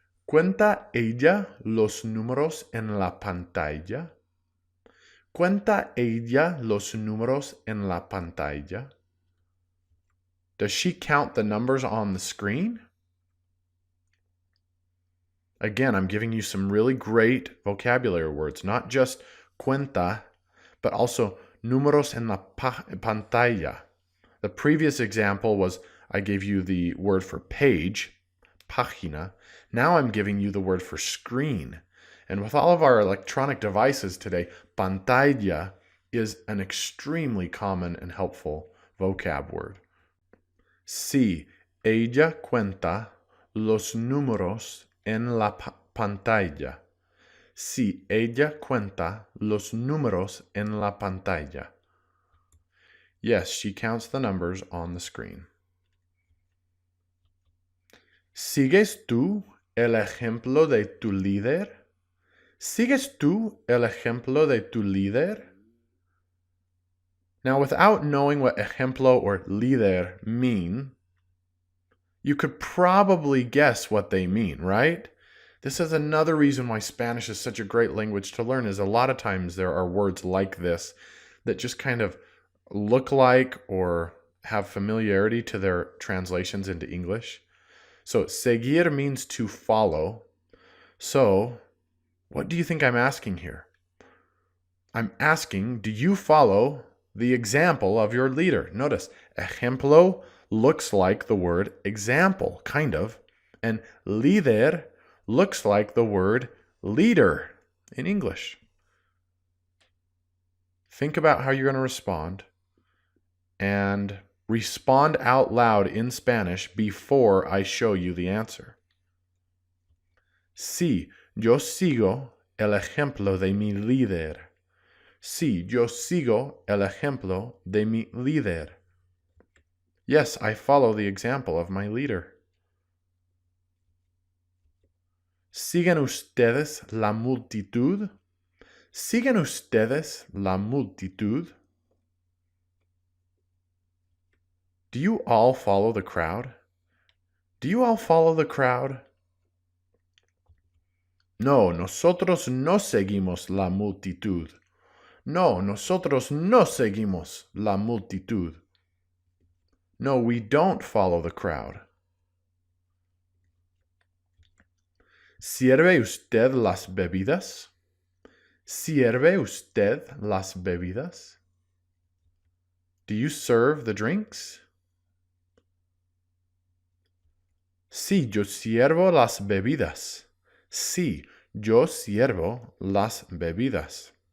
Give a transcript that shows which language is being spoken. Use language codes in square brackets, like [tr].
[es] ¿Cuenta ella los números en la pantalla? ¿Cuenta ella los números en la pantalla? [en] Does she count the numbers on the screen? Again, I'm giving you some really great vocabulary words, not just cuenta, but also [es] números en la pantalla. [en] The previous example was I gave you the word for page, página. Now I'm giving you the word for screen. And with all of our electronic devices today, pantalla is an extremely common and helpful vocab word. [es] Sí, ella cuenta los números en la pantalla. Sí, ella cuenta los números en la pantalla. [en] Yes, she counts the numbers on the screen. [es] ¿Sigues tú el ejemplo de tu líder? ¿Sigues tú el ejemplo de tu líder? [en] Now, without knowing what ejemplo or líder mean, you could probably guess what they mean, right? This is another reason why Spanish is such a great language to learn, is a lot of times there are words like this that just kind of look like or have familiarity to their translations into English. So, seguir means to follow. So, what do you think I'm asking here? I'm asking, do you follow the example of your leader? Notice, ejemplo looks like the word example, kind of, and líder looks like the word leader in English. Think about how you're going to respond and respond out loud in Spanish before I show you the answer. [es] Sí, yo sigo el ejemplo de mi líder. Sí, yo sigo el ejemplo de mi líder. [en] Yes, I follow the example of my leader. [es] ¿Siguen ustedes la multitud? ¿Siguen ustedes la multitud? [en] Do you all follow the crowd? Do you all follow the crowd? [es] No, nosotros no seguimos la multitud. No, nosotros no seguimos la multitud. [en] No, we don't follow the crowd. [es] ¿Sirve usted las bebidas? ¿Sirve usted las bebidas? [en] Do you serve the drinks? [es] Sí, yo sirvo las bebidas. Sí, yo sirvo las bebidas.